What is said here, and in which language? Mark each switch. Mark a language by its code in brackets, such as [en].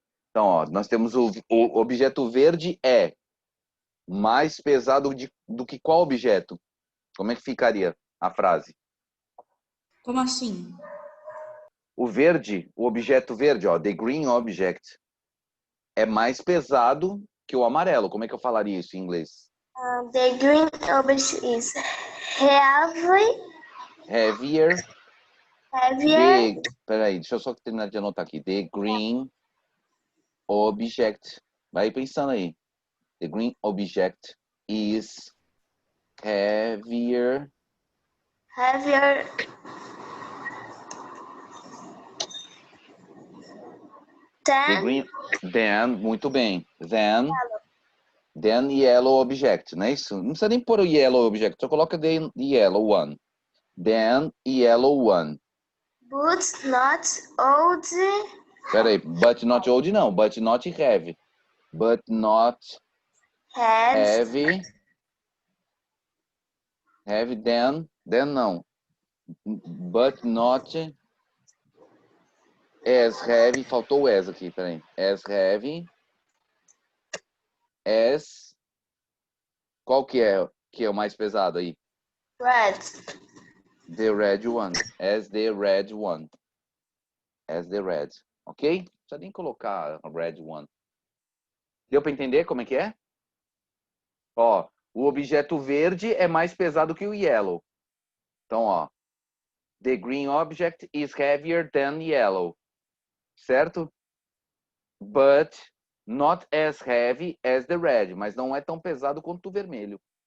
[pt] Então, ó, nós temos o objeto verde é mais pesado do que qual objeto? Como é que ficaria a frase? Como assim? O verde, o objeto verde, ó, [en] the green object, [pt] é mais pesado que o amarelo. Como é que eu falaria isso em inglês? [en] The green object is heavy. Heavier. Heavier. [pt] Peraí, deixa eu só terminar de anotar aqui. [en] The green object. [pt] Vai pensando aí. [en] The green object is heavier. Heavier. The green, then, [pt] muito bem. [en] Then yellow object, [pt] não é isso? Não precisa nem pôr o [en] yellow object, [pt] só coloca [en] the yellow one. Then yellow one. But not old. Peraí, but not old não, but not heavy. But not heavy. Heavy then não. But not as heavy, [pt] faltou o as aqui, peraí. [en] As heavy as... [pt] Qual que é o mais pesado aí? [en] Red. The red one. As the red one. As the red. Ok? [pt] Não precisa nem colocar [en] a red one. [pt] Deu para entender como é que é? Ó, o objeto verde é mais pesado que o yellow. Então, ó. [en] The green object is heavier than yellow. Certo? But not as heavy as the red. [pt] Mas não é tão pesado quanto o vermelho.